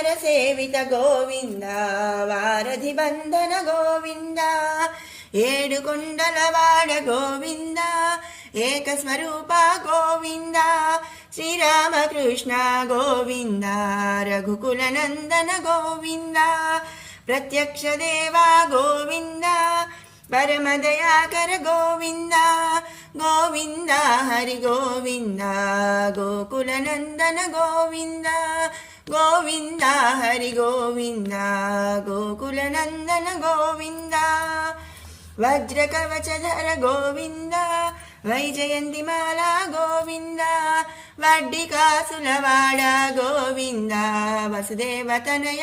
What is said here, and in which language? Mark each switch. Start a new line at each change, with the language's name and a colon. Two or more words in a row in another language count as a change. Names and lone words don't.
Telugu: సేవిత గోవింద, వారధి బంధన గోవింద, ఏడు కొండలవాడ గోవింద, ఏకస్వరూప గోవింద, శ్రీరామకృష్ణ గోవింద, రఘుకుల నందన గోవింద, ప్రత్యక్ష దేవ గోవింద,
Kannada: ಪರಮದಯಾಕರ ಗೋವಿಂದ ಗೋವಿಂದ ಹರಿ ಗೋವಿಂದ ಗೋಕುಲನಂದನ ಗೋವಿಂದ ಗೋವಿಂದ ಹರಿ ಗೋವಿಂದ ಗೋಕುಲನಂದನ ಗೋವಿಂದ ವಜ್ರಕವಚಧರ ಗೋವಿಂದ ವೈಜಯಂತಿಮಾಲಾ ಗೋವಿಂದ ವಡ್ಡಿಕಾಸುಲವಾಡ ಗೋವಿಂದ ವಸುದೇವತನಯ